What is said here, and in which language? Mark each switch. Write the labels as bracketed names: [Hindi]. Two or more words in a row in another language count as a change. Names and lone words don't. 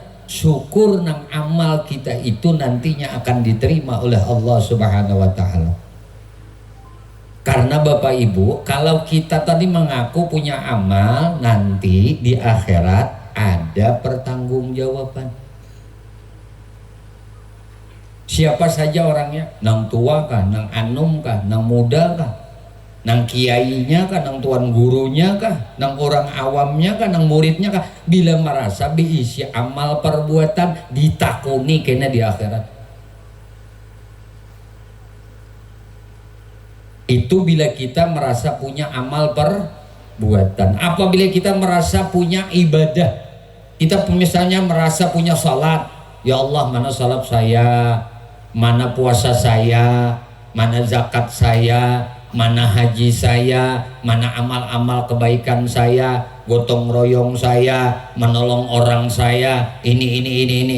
[Indonesian] Syukur nang amal kita itu nantinya akan diterima oleh Allah [Arabic] سبحانه وتعالى. [Indonesian] Karena Bapak Ibu, kalau kita tadi mengaku punya amal, nanti di akhirat ada pertanggungjawaban. Siapa saja orangnya, [Banjar] nang tua kah, nang anum kah, nang muda kah, nang kiainya kah, nang tuan gurunya kah, nang orang awamnya kah, nang muridnya kah, bila merasa diisi amal perbuatan ditakuni kena di akhirat. [Indonesian] Itu bila kita merasa punya amal perbuatan. Apabila kita merasa punya ibadah, kita misalnya merasa punya salat, [Arabic] يا الله, [Indonesian] mana salat saya, mana puasa saya, mana zakat saya, mana haji saya, mana amal-amal kebaikan saya, gotong royong saya, menolong orang saya, ini.